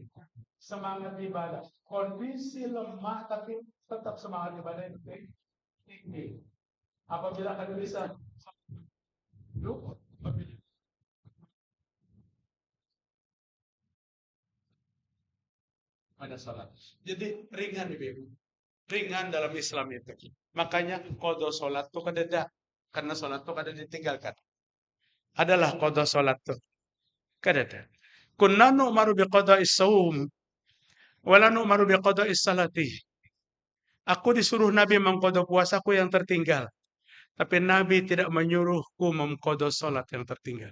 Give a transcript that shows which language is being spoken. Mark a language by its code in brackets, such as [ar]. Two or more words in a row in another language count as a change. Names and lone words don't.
[id] Semangat ibadah, kondisi lemah tapi tetap semangat ibadah itu tinggi. Apabila kalian bisa duduk, ada salat. Jadi ringan ibu, ringan dalam Islam itu. [bjn] Makanya qada salat tuh kadada, karena salat tuh kadada ditinggalkan. Adalah qada salat tuh kadada. [ar] كنا نؤمر بقضاء الصوم ولا نؤمر بقضاء الصلاة. [id] Aku disuruh Nabi mengqada puasaku yang tertinggal, tapi Nabi tidak menyuruhku mengqada salat yang tertinggal.